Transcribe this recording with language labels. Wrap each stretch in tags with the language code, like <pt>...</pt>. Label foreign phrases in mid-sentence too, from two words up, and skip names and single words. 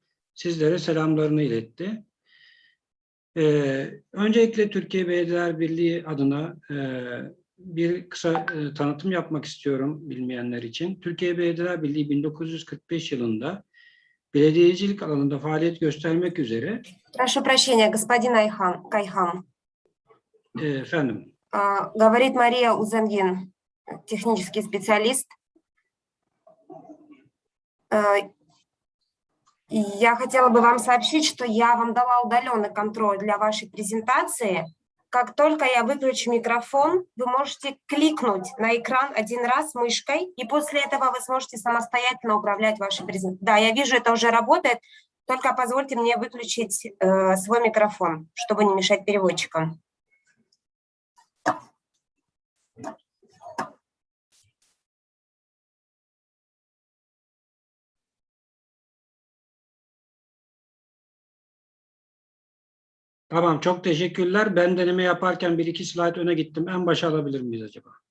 <tr>Sizlere selamlarını iletti. Öncelikle Türkiye Belediyeler Birliği adına bir kısa tanıtım yapmak istiyorum bilmeyenler için. Türkiye Belediyeler Birliği 1945 yılında belediyecilik alanında faaliyet göstermek üzere.</tr> <ru>Прошу прощения, господин Кайхан.</ru> <tr>Efendim.</tr> <ru>Говорит Мария Узангин, технический специалист. Я хотела бы вам сообщить, что я вам дала удаленный контроль для вашей презентации. Как только я выключу микрофон, вы можете кликнуть на экран один раз мышкой, и после этого вы сможете самостоятельно управлять вашей презентацией. Да, я вижу, это уже работает, только позвольте мне выключить свой микрофон, чтобы не мешать переводчикам.</ru> <tr>Tamam, çok teşekkürler. Ben deneme yaparken bir iki slayt öne gittim. En başa alabilir miyiz acaba?</tr>